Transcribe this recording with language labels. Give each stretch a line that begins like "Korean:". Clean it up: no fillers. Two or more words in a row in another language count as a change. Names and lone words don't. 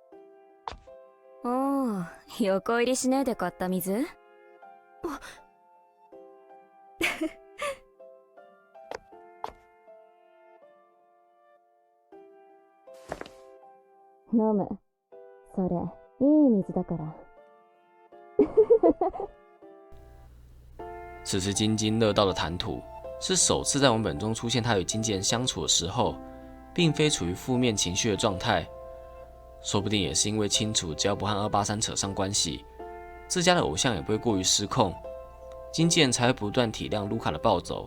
Japanese: おお、横入りしねえで買った水？あ飲む。それ、いい水だから。
Chinese: 此时津津乐道的谈吐， 是首次在文本中出现他与经纪人相处的时候，并非处于负面情绪的状态。说不定也是因为清楚，只要不和283扯上关系，自家的偶像也不会过于失控，经纪人才会不断体谅卢卡的暴走。